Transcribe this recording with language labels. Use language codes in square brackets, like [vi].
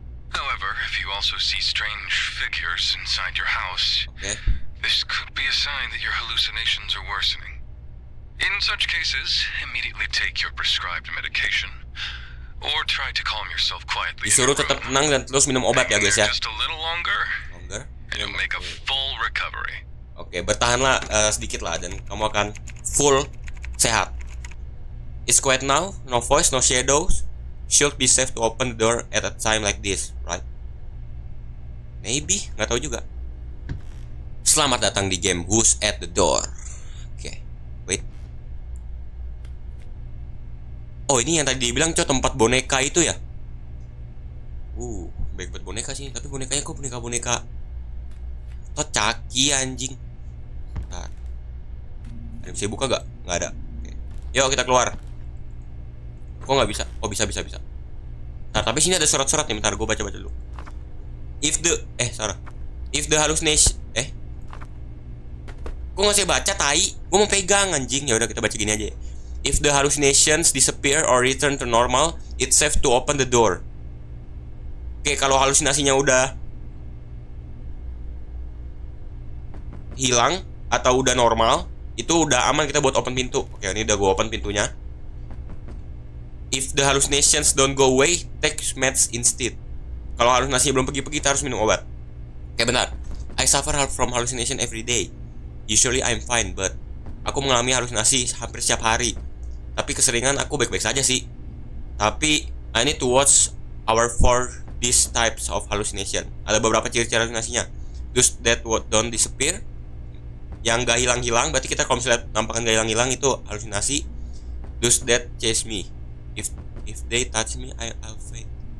[en] However, if you also see strange figures inside your house, this could be a sign that your hallucinations are worsening. In such cases, immediately take your prescribed medication. Or try to calm yourself quietly. [id] Disuruh tetap tenang dan terus minum obat ya guys ya. [en] Just a little longer. And you'll make a full recovery. [id] Oke, bertahanlah sedikit lah dan kamu akan full sehat. [en] It's quiet now, no voice, no shadows. Should be safe to open the door at a time like this, right? [id] Maybe, nggak tahu juga. Selamat datang di game Who's at the Door. Oke, wait. Oh, ini yang tadi dibilang tempat boneka itu ya. Baik buat boneka sih, tapi bonekanya kok boneka caki anjing. Bentar. Ada yang bisa buka gak? Nggak ada. Oke. Yuk kita keluar. Kok nggak bisa? Oh bisa. Nah, tapi sini ada surat-surat nih, bentar gue baca dulu. [en] If the hallucination [id] Gue nggak usah baca tai. Gue mau pegang anjing. Ya udah kita baca gini aja ya. [en] If the hallucinations disappear or return to normal, it's safe to open the door. [id] Oke, kalau halusinasinya udah hilang atau udah normal, itu udah aman kita buat open pintu. Oke, ini udah gue open pintunya. [en] If the hallucinations don't go away, take meds instead. [id] Kalau halusinasinya belum pergi-pergi, kita harus minum obat. Oke, bentar. [en] I suffer from hallucination every day. Usually I'm fine, but [id] aku mengalami halusinasi hampir setiap hari. Tapi keseringan aku baik-baik saja sih. [en] Tapi I need to watch out for these types of hallucination. [id] Ada beberapa ciri-ciri halusinasinya. [en] Those that don't disappear, [id] yang gak hilang-hilang, berarti kita kalau misalnya nampakan gak hilang-hilang itu halusinasi. [en] Those that chase me, if they touch me, I'll faint.